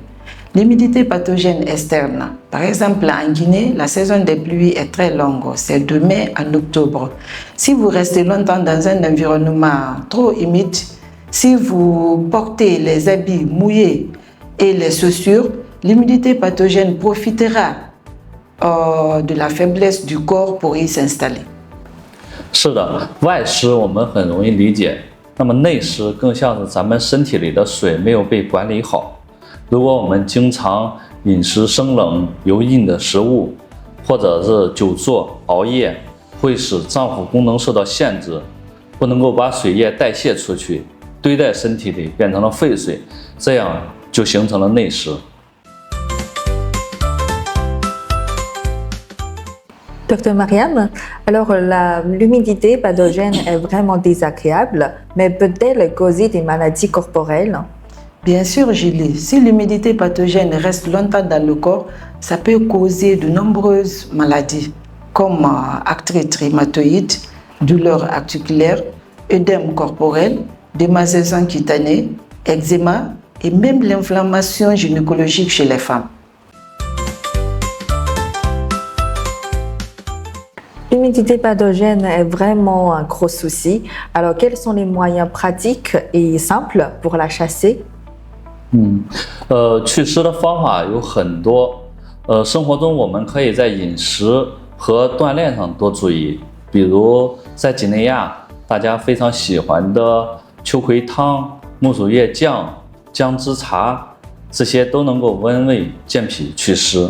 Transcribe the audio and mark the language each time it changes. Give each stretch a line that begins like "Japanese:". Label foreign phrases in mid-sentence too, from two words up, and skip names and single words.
French: L'humidité pathogène externe, par exemple en Guinée, la saison des pluies est très longue, c'est de mai à octobre. Si vous restez longtemps dans un environnement trop humide, si vous portez les habits mouillés et les chaussures, l'humidité pathogène profitera de la faiblesse du corps pour y s'installer.
Chinese: 是的，外湿我们很容易理解，那么内湿更像是咱们身体里的水没有被管理好。如果我们经常饮食生冷油腻的食物，或者是久坐熬夜，会使脏腑功能受到限制，不能够把水液代谢出去，堆在身体里变成了废水，这样就形成了内湿。
French: Dr Mariam, alors l'humidité pathogène est vraiment désagréable, mais peut-elle causer des maladies corporelles? Bien sûr, Julie, si l'humidité pathogène reste longtemps dans le corps, ça peut causer de nombreuses maladies comme arthrite rhumatoïde, douleurs articulaires, œdème corporel, démangeaisons cutanées, eczéma et même l'inflammation gynécologique chez les femmes. L'humidité pathogène est vraiment un gros souci. Alors, quels sont les moyens pratiques et simples pour la chasser?
Chinese: 祛湿的方法有很多。生活中我们可以在饮食和锻炼上多注意，比如在几内亚，大家非常喜欢的秋葵汤、木薯叶酱、姜汁茶， 这些都能够温胃健脾祛湿。